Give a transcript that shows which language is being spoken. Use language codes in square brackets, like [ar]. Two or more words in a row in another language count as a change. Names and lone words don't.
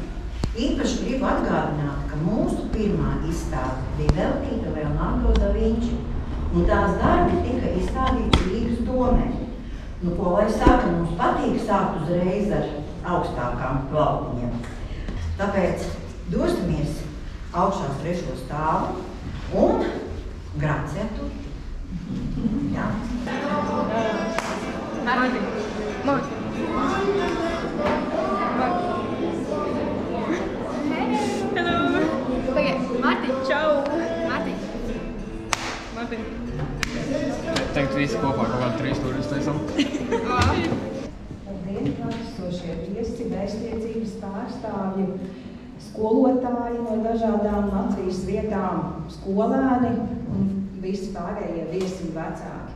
[lv] Īpaši gribu atgādināt, ka mūsu pirmā izstāde bija veltīta Leonardo da Vinci, un tās darbi tika izstādīti Rīgas domē. Nu, ko lai saka, mums patīk sākt uzreiz ar augstākām plautiņiem. Tāpēc dosimies augšā uz 3. stāvu un [it] grazie a tutti. [lv] Jā. [en] Martin. Hello. Okay, Martin. Ciao. Martin. Martin. [lv] Teikt visi kopā kaut kādu 3 stūrus taisam. Labdien, klātesošie viesi, vēstniecības pārstāvji, skolotāji no dažādām Latvijas vietām, skolēni un visi pārējie viesi un vecāki.